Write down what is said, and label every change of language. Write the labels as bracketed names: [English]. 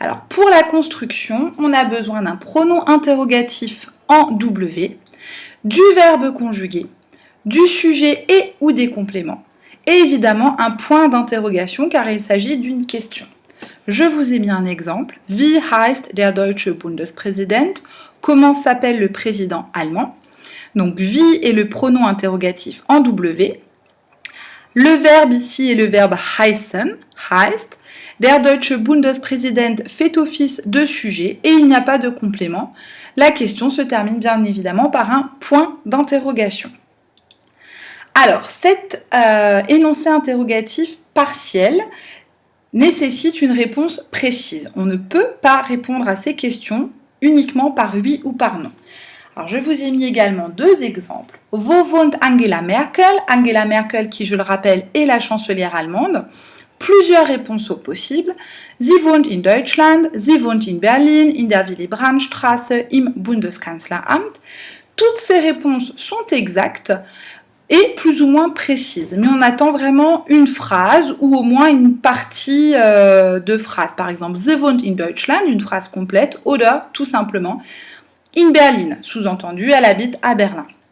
[French] Alors, pour la construction, on a besoin d'un pronom interrogatif en W, du verbe conjugué, du sujet et ou des compléments, et évidemment un point d'interrogation car il s'agit d'une question. Je vous ai mis un exemple. [German] Wie heißt der deutsche Bundespräsident? [French] Comment s'appelle le président allemand? Donc, wie est le pronom interrogatif en W. Le verbe ici est le verbe heißen, heißt. [German] Der deutsche Bundespräsident [French] fait office de sujet et il n'y a pas de complément. La question se termine bien évidemment par un point d'interrogation. Alors, cet énoncé interrogatif partiel nécessite une réponse précise. On ne peut pas répondre à ces questions uniquement par oui ou par non. Alors, je vous ai mis également deux exemples. [German] Wo wohnt Angela Merkel? [French] Angela Merkel, qui, je le rappelle, est la chancelière allemande. Plusieurs réponses au possible. [German] Sie wohnt in Deutschland, sie wohnt in Berlin, in der Willy-Brandt-Straße, im Bundeskanzleramt. [French] Toutes ces réponses sont exactes et plus ou moins précises. Mais on attend vraiment une phrase ou au moins une partie de phrase. Par exemple, [German] sie wohnt in Deutschland, [French] une phrase complète, [German] oder [French] tout simplement [German] in Berlin, [French] sous-entendu, elle habite à Berlin.